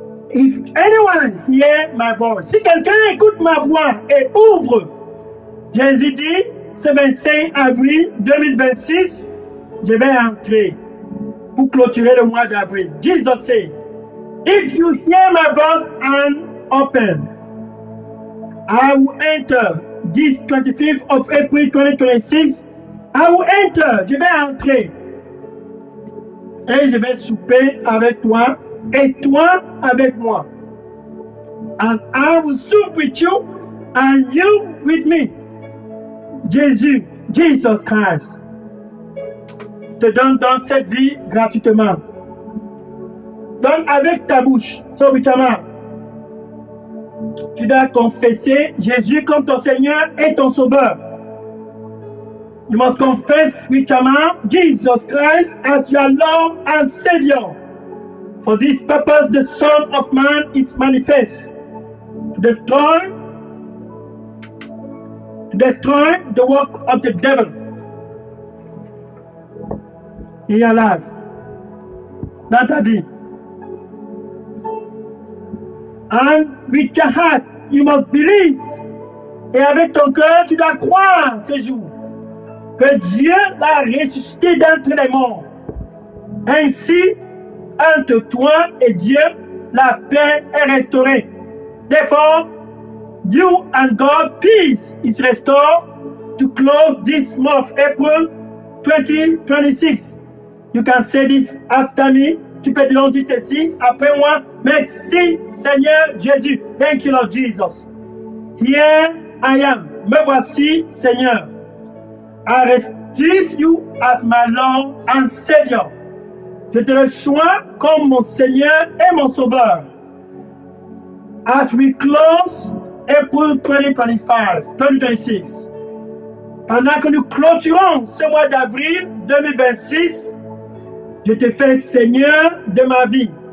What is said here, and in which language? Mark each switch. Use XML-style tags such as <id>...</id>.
<en>If anyone hear my voice,</en> <fr>si quelqu'un écoute ma voix et ouvre, Jésus dit, ce 25 avril 2026, je vais entrer pour clôturer le mois d'avril.</fr> <en>Jesus said, if you hear my voice and open, I will enter. This 25th of April 2026, I will enter.</en> <fr>Je vais entrer. Et je vais souper avec toi et toi avec moi.</fr> <en>And I will sup with you and you with me.</en> <fr>Jesus Christ te donne dans cette vie gratuitement. Donc avec ta bouche,</fr> <en>so with your mouth,</en> <fr>tu dois confesser Jésus comme ton Seigneur et ton Sauveur.</fr> <en>You must confess with your mouth Jesus Christ as your Lord and Savior. For this purpose the Son of Man is manifest, to destroy the work of the devil in your life,</en> <fr>dans ta vie.</fr> <en>And with your heart, you must believe.</en> <fr>Et avec ton cœur, tu dois croire ce jour que Dieu l'a ressuscité d'entre les morts. Ainsi, entre toi et Dieu, la paix est restaurée.</fr> <en>Therefore, you and God, peace is restored to close this month, April 2026. You can say this after me.</en> <fr>Tu peux dire ceci après moi. Merci Seigneur Jésus.</fr> <en>Thank you Lord Jesus. Here I am.</en> <fr>Me voici Seigneur.</fr> <en>I receive you as my Lord and Savior.</en> <fr>Je te reçois comme mon Seigneur et mon Sauveur.</fr> <en>As we close April 2026.</en> <fr>Pendant que nous clôturons ce mois d'avril 2026, Je te fais Seigneur de ma vie.</fr>